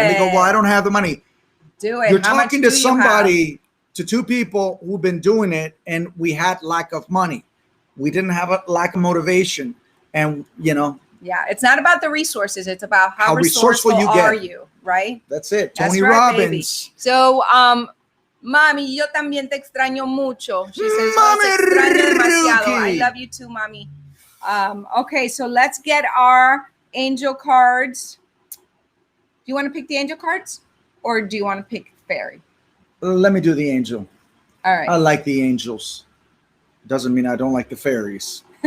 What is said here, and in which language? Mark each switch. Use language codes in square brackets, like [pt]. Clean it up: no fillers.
[en] And they go, well, I don't have the money. Do it. You're talking to somebody, to 2 people who've been doing it, and we had lack of money. We didn't have a lack of motivation, and it's not about the resources. It's about how resourceful are you, right? That's it. Tony Robbins. Baby. [es] So, Mami, yo también te extraño mucho. [en] She says, [es] Mami, extraño demasiado. [en] I love you too, Mami. Okay, so let's get our angel cards. Do you want to pick the angel cards, or do you want to pick fairy? Let me do the angel. All right. I like the angels. Doesn't mean I don't like the fairies.